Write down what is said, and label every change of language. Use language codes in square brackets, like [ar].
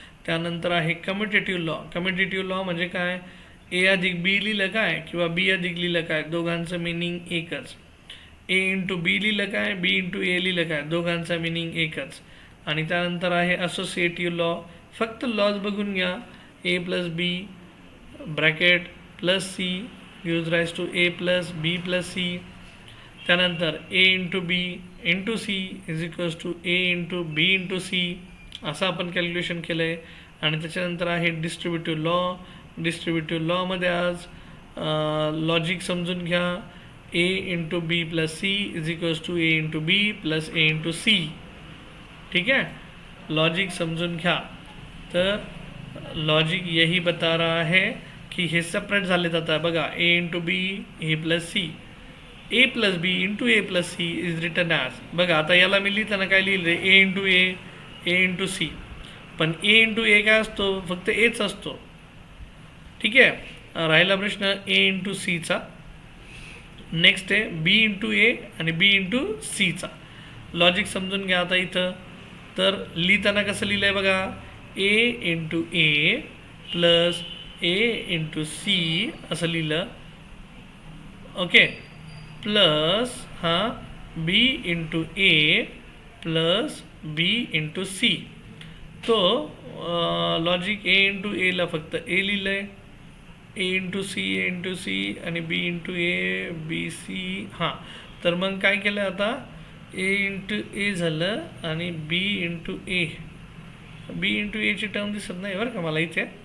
[mr] त्यानंतर आहे commutative law. Commutative law म्हणजे काय, ए + बी लिहिलं काय किंवा बी + लिहिलं काय, दोघांचं मिनिंग एकच. ए × बी लिहिलं काय, बी × ए लिहिलं काय, दोघांचा मिनिंग एकच. आणि त्यानंतर आहे असोसिएटिव्ह लॉ. फक्त लॉज बघून घ्या. [en] a + b bracket +c gives rise to a + b + c. त्यानंतर a × b × c is equals to a × b × c. [mr] असं आपण कॅल्क्युलेशन केलं आहे. आणि त्याच्यानंतर आहे डिस्ट्रीब्युटिव्ह लॉ. डिस्ट्रीब्युटिव्ह लॉमध्ये आज लॉजिक समजून घ्या. [en] A into B plus C is equals to A into B plus A into C. [mr] ठीक है, लॉजिक समझून घ्या. तर लॉजिक [hi] यही बता रहा है की [mr] हे सेपरेट झाले जातात. बघा, [en] A into B A plus C, A plus B into A plus C is written as. [mr] बघा आता याला मी लिहिताना काय लिहिलं, ए इंटू ए इंटू सी. पण ए इंटू ए काय असतो, फक्त एच असतो. ठीक आहे, राहिला प्रश्न ए इंटू सीचा. नेक्स्ट आहे बी इंटू ए आणि बी इंटू सीचा. लॉजिक समजून घ्या आता इथं. तर लिहिताना कसं लिहिलं आहे बघा, ए इंटू ए प्लस ए इंटू सी असं लिहिलं. [en] Okay, plus B into A plus B into C. [mr] तो लॉजिक ए इंटू एला फक्त ए लिहिलं आहे, ए इंटू सी आणि बी इंटू ए बी सी. हां, तर मग काय केलं आता, ए इंटू ए झालं आणि बी इंटू एची टर्म दिसत नाही बरं का मला इथे.